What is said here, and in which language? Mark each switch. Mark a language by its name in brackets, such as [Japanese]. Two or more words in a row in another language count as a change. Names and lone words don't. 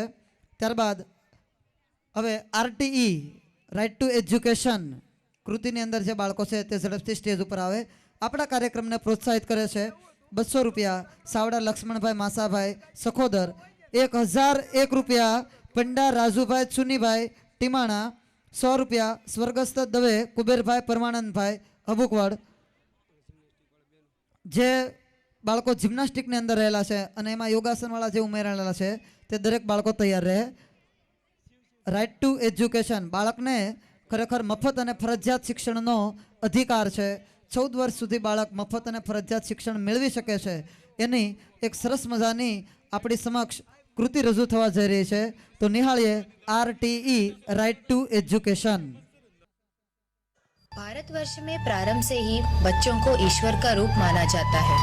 [Gujarati] ત્યારબાદ હવે [English] RTE Right to Education [Gujarati] કૃતિની અંદર જે બાળકો છે તે ઝડપથી સ્ટેજ ઉપર આવે. આપણા કાર્યક્રમને પ્રોત્સાહિત કરે છે. 200 રૂપિયા સાવડા લક્ષ્મણભાઈ માસાભાઈ સખોદર. 1001 રૂપિયા पंडा राजूभाई चुनीभाई टीमाणा. 100 રૂપિયા स्वर्गस्थ दवे कुबेरभाई परमानंदभाई अबुकवाड़. જે બાળકો જિમ્નાસ્ટિક ને અંદર રહેલા છે અને એમાં યોગાસન વાળા જે ઉમેરાયેલા છે તે દરેક બાળકો તૈયાર રહે. [English] Right to Education [Gujarati] બાળકને ખરેખર મફત અને ફરજિયાત શિક્ષણનો અધિકાર છે. 14 વર્ષ સુધી બાળક મફત અને ફરજિયાત શિક્ષણ મેળવી શકે છે. એની એક સરસ મજાની આપણી સમક્ષ કૃતિ રજૂ થવા જઈ રહી હૈ. તો નિહાળીએ [English] RTE Right to Education. [Hindi] भारतवर्ष में प्रारंभ से ही बच्चों को ईश्वर का रूप माना जाता है.